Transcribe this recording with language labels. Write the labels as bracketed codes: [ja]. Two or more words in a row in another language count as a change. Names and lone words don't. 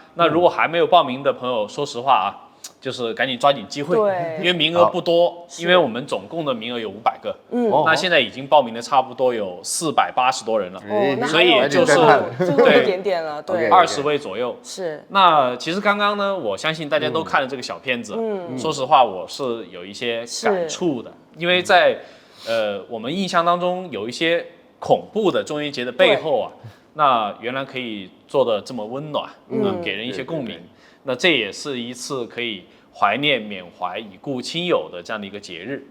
[zh] 那如果還沒有報名的朋友，說實話啊，就是趕緊抓緊機會，因為名額不多，因為我們總共的名額有500個，那現在已經報名的差不多有480多人了，所以就是對一點點了，對，20位左右。是。那其實剛剛呢，我相信大家都看了這個小片子，說實話我是有一些感觸的，因為在我們印象當中有一些恐怖的中元節的背後啊，那原來可以做得這麼溫暖，給人一些共鳴。那這也是一次可以懷念緬懷已故親友的這樣的一個節日。